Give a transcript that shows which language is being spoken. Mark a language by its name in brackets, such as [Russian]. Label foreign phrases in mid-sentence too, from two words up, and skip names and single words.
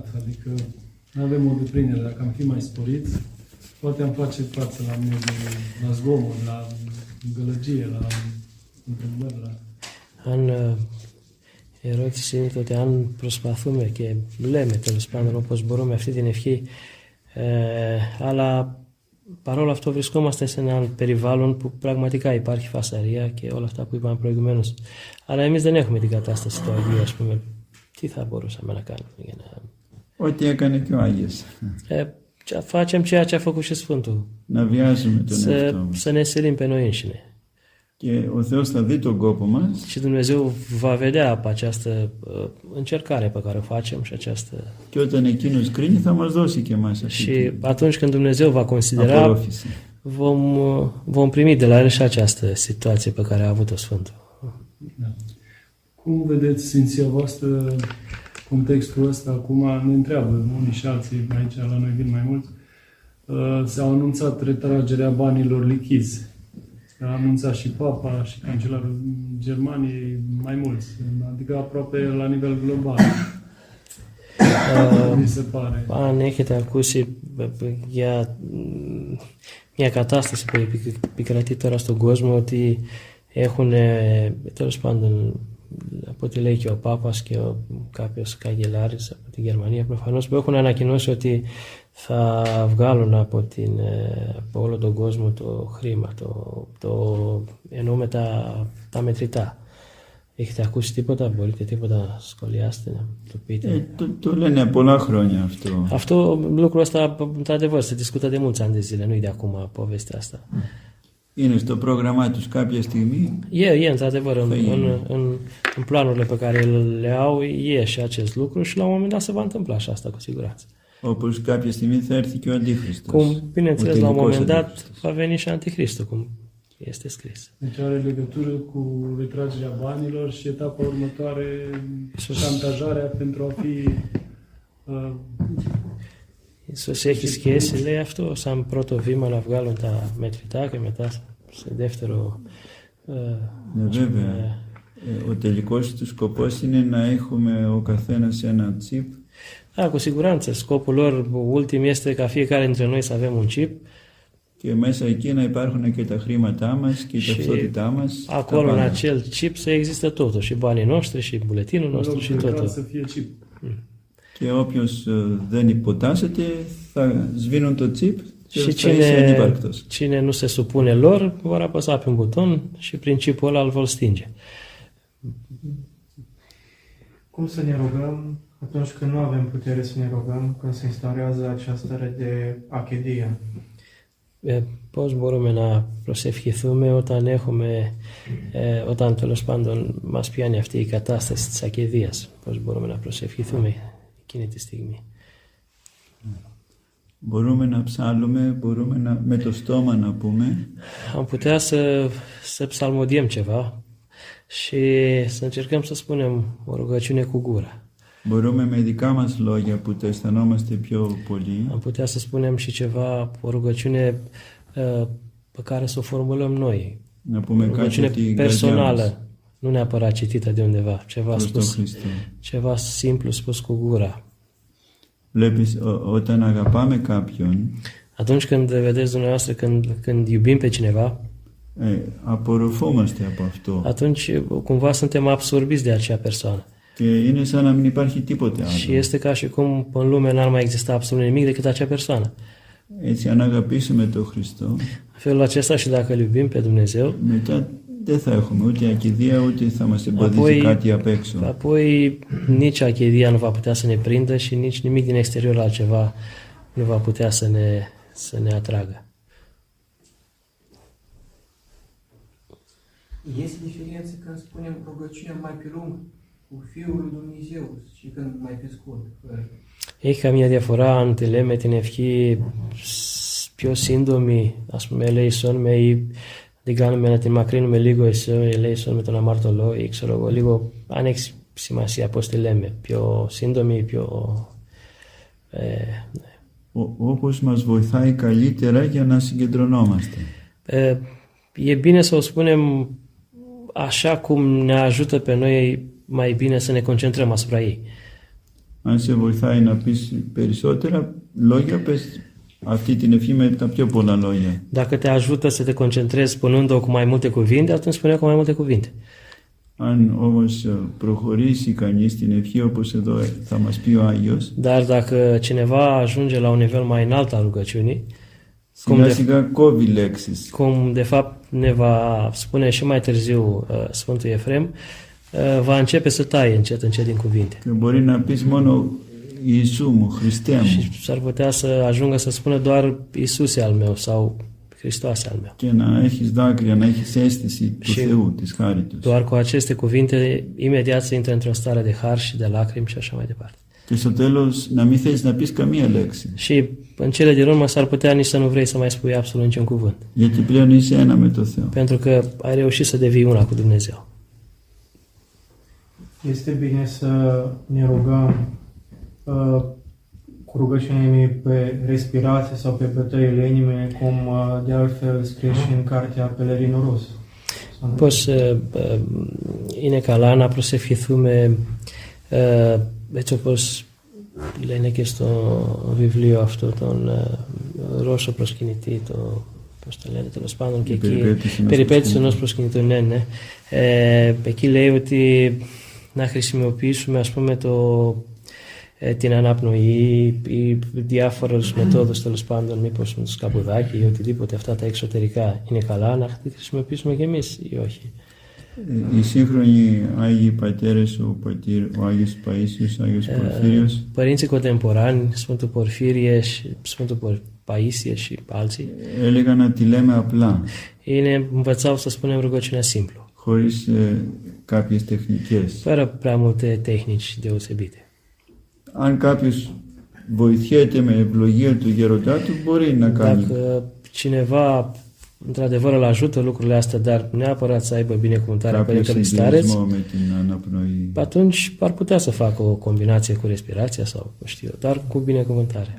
[Romanian] Adică nu avem o deplinere. Dacă am fi mai sporiți, poate am face față la zgomot, la gălăgie, la întrebări, la... [Greek] ερώτηση τότε αν προσπαθούμε και λέμε τέλος πάντων όπως μπορούμε αυτή την ευχή αλλά Παρόλα αυτό βρισκόμαστε σε έναν περιβάλλον που πραγματικά υπάρχει φασαρία και όλα αυτά που είπαμε προηγουμένως. Αλλά εμείς δεν έχουμε την κατάσταση του Αγίου, ας πούμε. Τι θα μπορούσαμε να κάνουμε για να... Ό,τι έκανε και ο Άγιος. [Romanian] Facem ceea ce a făcut și Sfântul. [Greek] Να βιάζουμε τον εαυτό μας. [Romanian] Să ne silim pe noi înșine. [Greek] Και ο Θεός θα δει τον κόπο μας. [Romanian] Și Dumnezeu va vedea pe această încercare pe care o facem și această... [Greek] Και όταν Εκείνος κρίνει θα μας δώσει και εμάς αυτή [Romanian] Și atunci când Dumnezeu va considera, [Greek] απορρόφηση. [Romanian] vom primi de la El și această situație pe care a avut-o Sfântul. Da. Cum vedeți Sfinția voastră contextul ăsta? Acum ne întreabă unii și alții, aici la noi vin mai mulți. S-au anunțat retragerea banilor lichizi. A anunțat și Papa și Cancelarul Germaniei, mai mulți, adică aproape la nivel global. Mi se pare. [Greek] Ανέχεται ακούσει μια κατάσταση που επικρατεί τώρα στον κόσμο ότι έχουν, τέλος πάντων, από ό,τι λέει και ο Πάπας και κάποιος καγκελάρης από την Γερμανία προφανώς, που έχουν ανακοινώσει ότι θα βγάλουν από όλο τον κόσμο το χρήμα, εννοούμε τα μετρητά. Έχετε ακούσει τίποτα, μπορείτε τίποτα να σχολιάσετε, να το πείτε? Το λένε πολλά χρόνια αυτό. [Romanian] Lucrul ăsta, într-adevăr, se discută de mulți ani de zile, nu-i de acum povestea asta. [Greek] Είναι στο πρόγραμμά τους κάποια στιγμή. [Romanian] E într-adevăr, în planurile pe care le au, e și acest lucru și la un moment dat se va întâmpla și asta cu siguranță. [Greek] Όπως κάποια στιγμή θα έρθει και ο Αντίχριστος. [Romanian] Cum, bineînțeles, la un moment dat va veni și Anticristul, cum este scris. Deci are legătură cu retragerea banilor și etapa următoare, șantajarea pentru a fi... [Greek] Ίσως έχει σχέση, λέει αυτό, σαν πρώτο βήμα να βγάλουν τα μετρητά και μετά σε δεύτερο... Βέβαια, ο τελικός του σκοπός είναι να έχουμε ο καθένας ένα τσίπ. [Romanian] Da, cu siguranță. Scopul lor ultim este ca fiecare dintre noi să avem un chip. [Greek] Και μέσα εκεί να υπάρχουν και τα χρήματά μας και η ταυτότητά μας. [Romanian] Acolo în acel chip să existe totul, și banii noștri, și buletinul nostru, și totul. Să fie chip. [Greek] Και όποιος δεν υποτάσσεται θα σβήνουν το τσίπ και [Romanian] și [Greek] θα είσαι ανύπαρκτος. [Romanian] Cine nu se supune lor vor apăsa pe un buton și prin chipul ăla îl vor stinge. Cum să ne rugăm atunci când nu avem putere să ne rugăm, când se instaurează această stare de achedia? [Greek] Πώς μπορούμε να προσευχηθούμε όταν τέλος πάντων μας πιάνει αυτή η κατάσταση της ακεδείας? Πώς μπορούμε να προσευχηθούμε εκείνη τη στιγμή? Μπορούμε να ψάλλουμε, μπορούμε με το στόμα να πούμε. [Romanian] Am putea să psalmodiem ceva și să încercăm să spunem o rugăciune cu gura. [Greek] Μπορούμε με δικά μας λόγια που το αισθανόμαστε πιο πολύ. [Romanian] Am putea să spunem și ceva, o rugăciune pe care să o formulăm noi. [Greek] Να πούμε [Romanian] O rugăciune personală, nu neapărat citită de undeva, ceva simplu spus cu gura. [Greek] Βλέπεις, όταν αγαπάμε κάποιον, [Romanian] atunci când vedeți dumneavoastră, când iubim pe cineva, [Greek] απορροφόμαστε από αυτό. [Romanian] Atunci cumva suntem absorbiți de acea persoană. [Greek] Και είναι σαν να μην υπάρχει τίποτε άλλο. [Romanian] Și este ca și cum în lume n-ar mai exista absolut nimic decât acea persoană. [Greek] Έτσι, αν αγαπήσουμε τον Χριστό, [Romanian] în felul acesta și dacă îl iubim pe Dumnezeu, [Greek] μετά δεν θα έχουμε ούτε ακηδία, ούτε θα μας εμποδίσει κάτι απ' έξω. [Romanian] Apoi nici achedia nu va putea să ne prindă și nici nimic din exterior altceva nu va putea să ne atragă. Este diferență când spunem rugăciunea mai pe lung cu Fiul lui Dumnezeu și când mai pe scurt. [Greek] Έχει καμία διαφορά αν τη λέμε την ευχή πιο σύντομη, ας πούμε ελέησον με, ή την κάνουμε να την μακρύνουμε λίγο ελέησον με τον αμαρτωλό ή ξέρω εγώ λίγο, αν έχει σημασία πώς τη λέμε, πιο σύντομη, πιο... Όπως μας βοηθάει καλύτερα για να συγκεντρωνόμαστε. [Romanian] E bine să o spunem așa cum ne ajută pe noi mai bine să ne concentrăm asupra ei. [Greek] Αν σε βοηθάει να πεις περισσότερα λόγια, πες αυτή την ευχή με τα πιο πολλά λόγια. [Romanian] Dacă te ajută să te concentrezi spunând-o cu mai multe cuvinte, atunci spune cu mai multe cuvinte. [Greek] Αν όμως προχωρήσει κανείς την ευχή όπως εδώ θα μας πει ο Άγιος, [Romanian] dar dacă cineva ajunge la un nivel mai înalt al rugăciunii, [Greek] Σιγά σιγά κόβει λέξεις. [Romanian] Cum de fapt ne va spune și mai târziu Sfântul Efrem, va începe să taie încet din cuvinte. [Greek] Και μπορεί να πεις μόνο Ιησού μου, Χριστέ μου. [Romanian] Și s-ar putea să ajungă să spună doar Iisuse al meu sau Hristoase al meu. [Greek] Και να έχεις δάκρυα, να έχεις αίσθηση του Θεού, της χάριτος. [Romanian] Doar cu aceste cuvinte imediat să intre într-o stare de har și de lacrimi și așa mai departe. [Greek] Και στο τέλος να μην θέλεις να πεις καμία λέξη. [Romanian] Și în cele din urmă s-ar putea nici să nu vrei să mai spui absolut niciun cuvânt. [Greek] Γιατί πλέον είσαι ένα με το Θεό. [Romanian] Pentru că ai reușit să devii una cu Dumnezeu. Este bine să ne rugăm cu rugăciunile pe respirație sau pe bătăile inimii, cum de altfel scrie și în cartea Pelerinul Rus. [Greek] Πως είναι καλά να προσευχηθούμε έτσι όπως λένε και στο βιβλίο αυτό τον Ρώσο προσκυνητή, πώς το λένε τέλος πάντων και εκεί, περιπέτειες ενός προσκυνητού, ναι. Εκεί λέει ότι να χρησιμοποιήσουμε ας πούμε την αναπνοή ή διάφορες μεθόδους τέλος πάντων, μήπως με το σκαπουδάκι ή οτιδήποτε αυτά τα εξωτερικά είναι καλά, να τη χρησιμοποιήσουμε και εμείς ή όχι. Οι σύγχρονοι Άγιοι Πατέρες, ο Άγιος Παΐσιος, ο Άγιος Πορφύριος, [Romanian] Părinții contemporani, Sfântul Porfirie și Sfântul Paisie și alții, [Greek] έλεγαν να τη λέμε απλά, [Romanian] ei ne învățau să spunem rugăciunea simplu, [Greek] χωρίς κάποιες τεχνικές. [Romanian] fără prea multe tehnici deosebite. [Greek] Αν κάποιος βοηθιέται με ευλογία του γεροντά του, μπορεί να κάνει. [Romanian] Dacă cineva într-adevăr îl ajută lucrurile astea, dar neapărat să aibă binecuvântarea [Greek] Κάποιο [Romanian] Părintelui Stareț, [Greek] συνδυασμό με την αναπνοή. [Romanian] atunci ar putea să facă o combinație cu respirația sau, nu știu, dar cu binecuvântare.